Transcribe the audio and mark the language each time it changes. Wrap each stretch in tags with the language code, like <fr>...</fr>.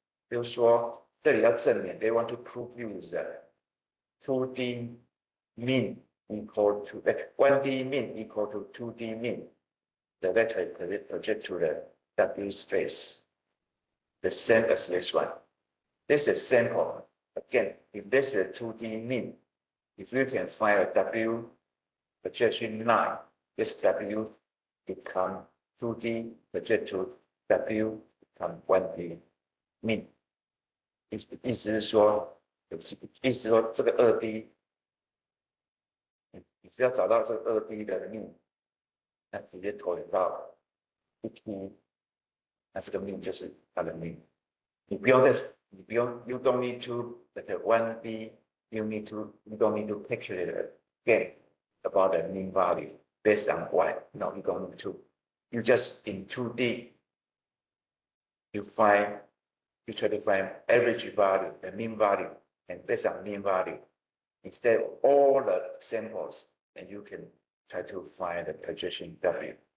<zh>比如说，这里要证明</zh> <en>they want to prove you is that 2D mean equal to 1D mean equal to 2D mean directly project to the W space, the same as this one. This is sample. Again, if this is a 2D mean, if you can find a W projection line, this W become 2D project to W become 1D mean.</en> <zh>意思是说这个2D， 你只要找到这个2D 的 mean， 那直接投影到 1P， 那这个 mean 就是它的 mean。</zh> <en>You don't need to like a 1D, you don't need to picture it again about the mean value based on Y. No, you don't need to. You just in 2D, you try to find average value, the mean value, and based on mean value, instead of all the samples, and you can try to find the projection W.</en>